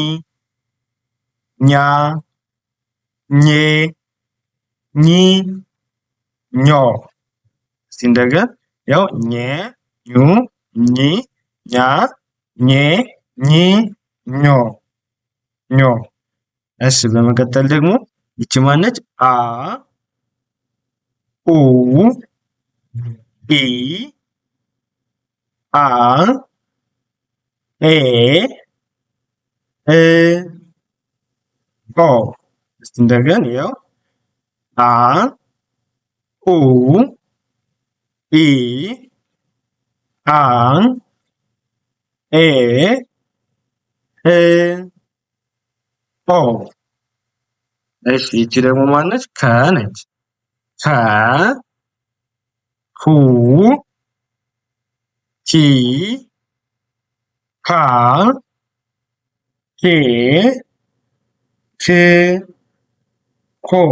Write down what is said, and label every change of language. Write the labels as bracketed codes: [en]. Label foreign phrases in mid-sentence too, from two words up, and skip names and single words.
[am] ኛ ኘ ኚ ኞ። እስቲ እንደገና ያው ኘ ኙ ኚ ኛ ኘ ኚ ኞ ኞ። እሺ በመቀጠል ደግሞ ይቺ ማነች? አ ኡ ኢ አ ኤ እ ኦ። እስቲ እንደገና ያው አ ኡ ኢ አ ኤ እ ኦ። እሺ ይቺ ደግሞ ማነች? ከ ነች። ከ ሁ ሂ ሃ ሄ ህ ሆ